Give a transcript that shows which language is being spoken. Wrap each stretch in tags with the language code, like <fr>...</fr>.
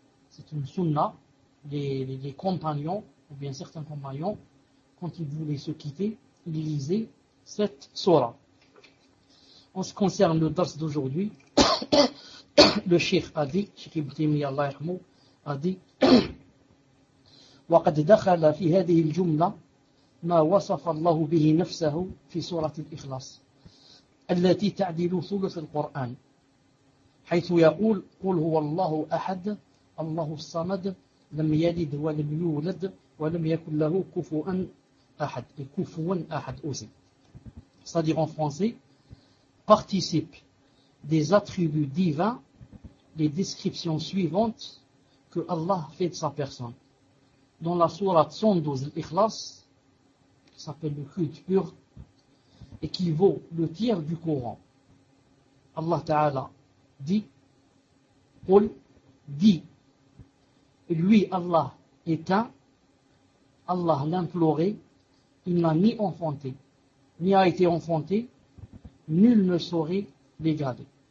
<fr>C'est une sunna. Les compagnons, ou bien certains compagnons, quand ils voulaient se quitter, ils lisaient cette sourate. En ce qui concerne le dars d'aujourd'hui, le cheikh a dit,</fr> <ar>cheikh Ibn Taymiyyah Allah yarhamo, a dit وَقَدْ دَخَلَ فِي هَذِهِ الْجُمْلَةِ مَا وَصَفَ اللَّهُ بِهِ نَفْسَهُ فِي سُورَةِ الْإِخْلَاصِ الَّتِي تَعْدِلُ ثُلُثَ الْقُرْآنِ حيث يقول قُلْ هُوَ اللَّهُ أَحَدُ اللَّهُ الصَّمَدُ لَمْ يَلِدْ وَلَمْ يُولَدْ وَلَمْ يَكُنْ لَهُ كُفُوًا أَحَدُ et كُفُوًا أَحَدُ aussi.</ar> <fr>C'est-à-dire en français, participe des attributs divins les descriptions suivantes que Allah fait de sa personne. Dans la sourate 112, l'Ikhlas, qui s'appelle le culte pur, et qui vaut le tiers du Coran, Allah Ta'ala dit, Qul, dit, lui, Allah, est un, Allah l'a imploré, il n'a ni enfanté, ni a été enfanté, nul ne saurait l'égaler.</fr>